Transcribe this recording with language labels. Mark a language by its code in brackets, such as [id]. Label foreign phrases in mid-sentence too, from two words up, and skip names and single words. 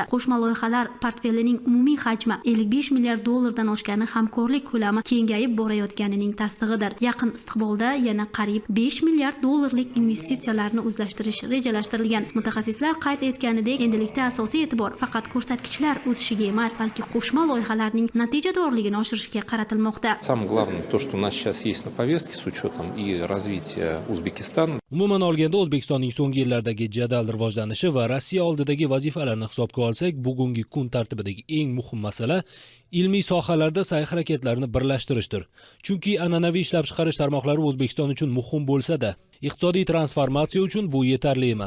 [uz] Qo'shma loyihalar portfelining umumiy hajmi 55 milliard dollardan oshgani hamkorlik ko'lami kengayib borayotganining tasdig'idir. Yaqin istiqbolda yana qariyb 5 milliard dollarlik investitsiyalarni o'zlashtirish rejalashtirilgan. Mutaxassislar qayd etganidek, endilikda asosiy e'tibor faqat ko'rsatkichlar o'sishiga emas, balki qo'shma loyihalarning natijadorligini oshirishga qaratilmoqda. [ru] Самое главное то, что у нас сейчас есть на повестке с учетом и развития Узбекистана. [uz] Umuman olganda O'zbekistonning so'nggi yillardagi jadal rivojlanishi va Rossiya oldidagi vazifalarni hisobga olsak, bugungi kun tartibidagi eng muhim masala ilmiy sohalarda sa'y-harakatlarni birlashtirishdir. Chunki an'anaviy ishlab chiqarish tarmoqlari O'zbekiston uchun muhim bo'lsa-da, iqtisodiy transformatsiya uchun bu yetarli emas.